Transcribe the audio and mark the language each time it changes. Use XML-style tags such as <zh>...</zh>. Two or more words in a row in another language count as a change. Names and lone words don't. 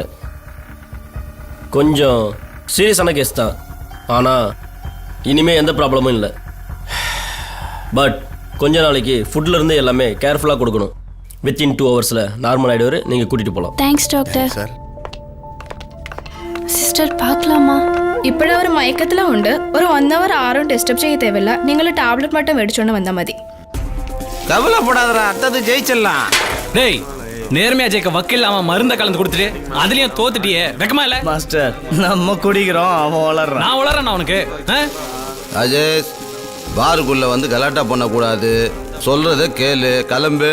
<ta>கொஞ்சம்</ta> <en>serious case</en> <ta>தான், ஆனால் இனிமேல் எந்த ப்ராப்ளமும் இல்லை. பட் கொஞ்ச நாளைக்கு ஃபுட்டில் இருந்து எல்லாமே கேர்ஃபுல்லாக கொடுக்கணும். வித்தின் 2 ஹவர்ஸில் நார்மல் ஆகிடுவார், நீங்கள் கூட்டிகிட்டு போகலாம்.</ta> <en>Thanks doctor.</en> <ta>சார் சிஸ்டர் பார்க்கலாமா?</ta> <ml>ഇപ്പോഴും അവർ മയക്കത്തിലുണ്ട്. ഒരു 1 hour ആരും ഡിസ്റ്റർബ് ചെയ്യ തേവില്ല. നിങ്ങൾ ടാബ്ലറ്റ് மட்டும் മേടിച്ചോണ്ട് വന്നാൽ മതി.</ml> <ta>கவலைப்படாதடா, அடுத்தது ஜெயிச்சிடலாம். டேய், நேர்மையா ஜெயிக்க வக்கீல் அவன் மருந்த கலந்து கொடுத்துட்டு அதுலயும் தோத்துட்டியே, வெக்கமா இல்ல? மாஸ்டர் நம்ம குடிக்கிறோம், அவன் வளர்றான். நான் வளரேன் அவனுக்கு. ராஜேஷ், பாருக்குள்ள வந்து கலாட்டா பண்ணக்கூடாது, சொல்றத கேளு, கிளம்பு.</ta>